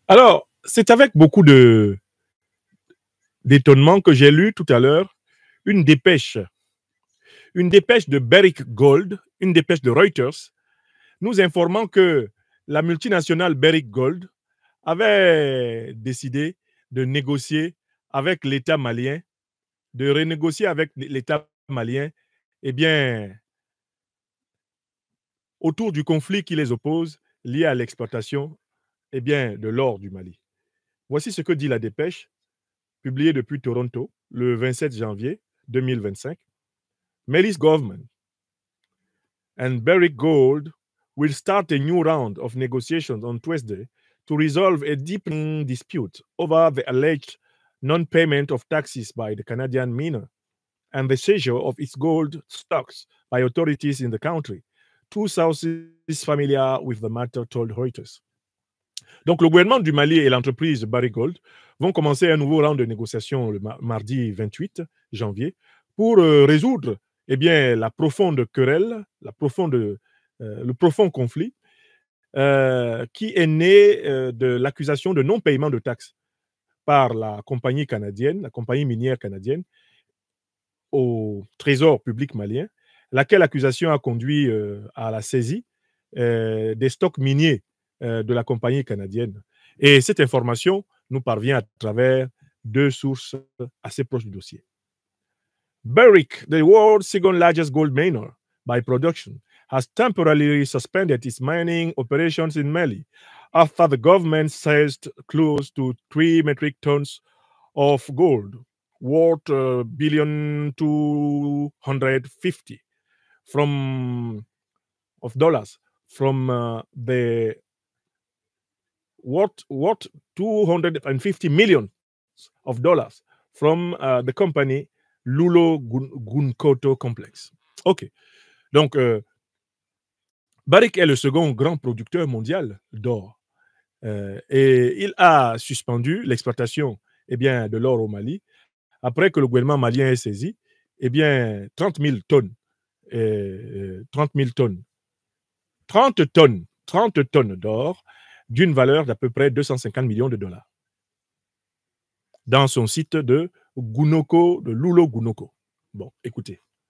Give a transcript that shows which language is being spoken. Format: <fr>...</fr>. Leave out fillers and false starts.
<fr>Alors, c'est avec beaucoup d'étonnement que j'ai lu tout à l'heure une dépêche, une dépêche de Barrick Gold, une dépêche de Reuters, nous informant que la multinationale Barrick Gold avait décidé de négocier avec l'État malien, de renégocier avec l'État malien, eh bien, autour du conflit qui les oppose lié à l'exploitation eh bien, de l'or du Mali. Voici ce que dit la dépêche, publiée depuis Toronto le 27 janvier 2025.</fr> <en>Mali's government and Barrick Gold will start a new round of negotiations on Tuesday to resolve a deepening dispute over the alleged non-payment of taxes by the Canadian miner and the seizure of its gold stocks by authorities in the country. Two sources familiar with the matter told Reuters.</en> <fr>Donc, le gouvernement du Mali et l'entreprise Barrick Gold vont commencer un nouveau round de négociations le mardi 28 janvier pour résoudre eh bien, la profonde querelle, le profond conflit qui est né de l'accusation de non-paiement de taxes par la compagnie canadienne, la compagnie minière canadienne, au trésor public malien, laquelle accusation a conduit à la saisie des stocks miniers de la compagnie canadienne. Et cette information nous parvient à travers deux sources assez proches du dossier.</fr> <en>Barrick, the world's second largest gold miner by production, has temporarily suspended its mining operations in Mali after the government seized close to 3 metric tons of gold worth billion 250 from of dollars from the worth 250 million of dollars from the company Lulo Gunkoto Complex. OK.</en> <fr>Donc, Barrick est le second grand producteur mondial d'or. Et il a suspendu l'exploitation eh bien, de l'or au Mali après que le gouvernement malien ait saisi eh bien, 30 000 tonnes. 30 000 tonnes. 30 tonnes d'or d'une valeur d'à peu près 250 millions de dollars dans son site de Gunoko, de Lulo Gunoko. Bon, écoutez.</fr>